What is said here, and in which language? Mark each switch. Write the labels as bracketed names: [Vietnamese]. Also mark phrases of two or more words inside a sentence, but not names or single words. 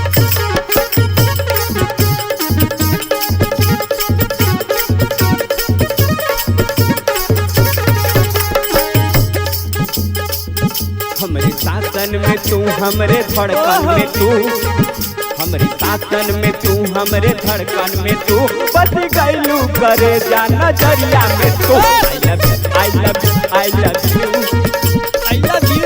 [Bhojpuri] हमरे शासन में तू हमरे धड़कन में तू, हमरे शासन में तू हमरे धड़कन में तू, बस गैलू करे जा नजरिया में तू। [English] I love you I love you I love you